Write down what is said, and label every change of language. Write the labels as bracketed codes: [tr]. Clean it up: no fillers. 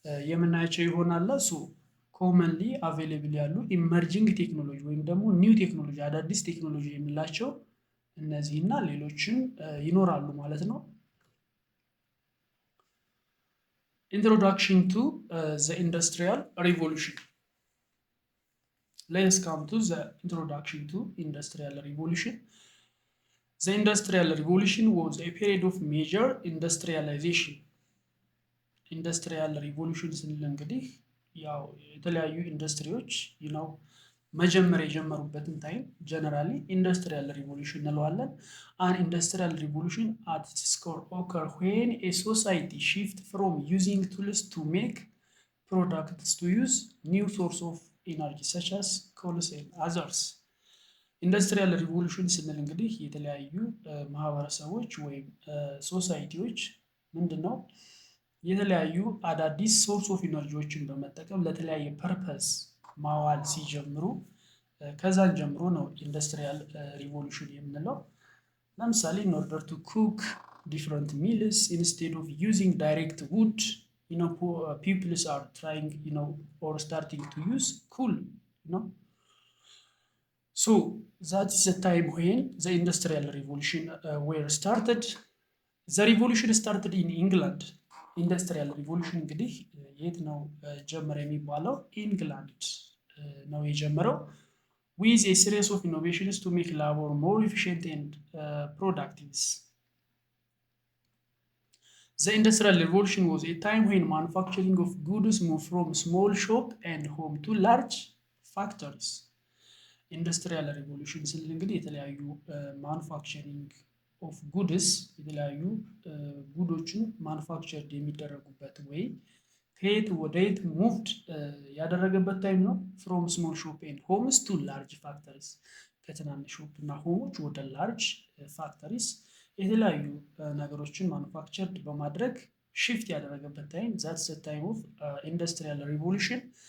[am] የምናያቸው ይሆናል። ሶ ኮመንሊ አቬሌብል ያሉ ኢመርጂንግ ቴክኖሎጂ ወይም ደግሞ ኒው ቴክኖሎጂ አዳዲስ ቴክኖሎጂ የምንላቸው እነዚህና ሌሎችም ይኖራሉ ማለት ነው። [en] ኢንትሮዳክሽን ቱ ዘ ኢንዱስትሪያል ሪቮሉሽን። Let's come to the introduction to industrial revolution. The industrial revolution was a period of major industrialization. [am] Industrial revolution ስንል እንግዲህ ያው የተለያዩ ኢንዱስትሪዎች መጀመሪያ የጀመሩበትን ታይም ጀነራሊ ኢንዱስትሪያል ሪቮሉሽን እንለዋለን። [en] an industrial revolution at its core occur when a society shift from using tools to make products to use new source of energy such as coal and others. [am] ኢንዱስትሪያል ሪቮሉሽን ስንል እንግዲህ የተለያዩ ማህበረሰቦች ወይም ሶሳይቲዎች ምንድነው የተለያዩ አዳዲስ ሶርስ ኦፍ ኢነርጂዎችን በመጠቀም ለተለያየ ፐርፐስ ማዋል ሲጀምሩ ከዛን ጀምሮ ነው ኢንዱስትሪያል ሪቮሉሽን የምንለው። ለምሳሌ [en] in order to cook different meals instead of using direct wood, people are trying or starting to use coal. So that is the time when the industrial revolution were started. The revolution started in England. [am] ኢንዱስትሪያል ሪቮሉሽን እንግዲህ የት ነው ጀመረ የሚባለው? ኢንግላንድ ነው የጀመረው። [en] with a series of innovations to make labor more efficient and productive. The industrial revolution was a time when manufacturing of goods moved from small shop and home to large factories. [am] ኢንዱስትሪያል ሪቮሉሽን ስንል እንግዲህ የተለያዩ ማኑፋክቸሪንግ ኦፍ ጉድስ የተለያዩ ጉዶችን ማኑፋክቸርድ የሚደረጉበት ወይ ከየት ወደ የት ሙቭድ ያደረገበት ታይም ነው። [en] ፍሮም ስሞል ሾፕ ኤንድ ሆምስ ቱ ላርጅ ፋክተሪስ [am] ከትናንሽ ሾፕ እና ሆሞች ወደ ላርጅ ፋክተሪስ የተለያዩ ነገሮችን ማኑፋክቸርድ በማድረግ ሽፍት ያደረገበት ታይም [en] ዛትስ ታይም ኦፍ ኢንዱስትሪያል ሪቮሉሽን።